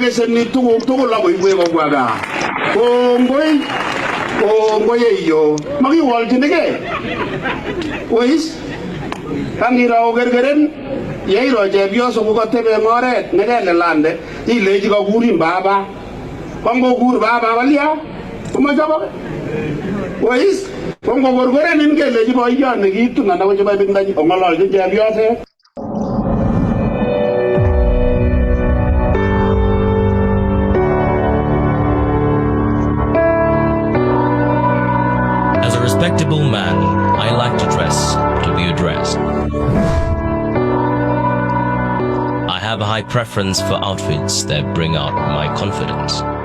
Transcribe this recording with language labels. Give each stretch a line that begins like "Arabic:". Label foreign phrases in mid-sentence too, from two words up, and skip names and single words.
Kalenjin: keseni tuguk tugul akoibwe kobwa gaa kongoi iyo makiwolchinike wis kangiro okerkeren yeiro chepyoso kokatebe eng oret nekelelande ilechi kakurin baba kongokur baba walia komachoboke wis kongokorkorenin kelechi boiyot nekitun anan ko chebo ibindanyi ong'ololchin chepyoset.
English: As a respectable man, I like to dress to be addressed. I have a high preference for outfits that bring out my confidence.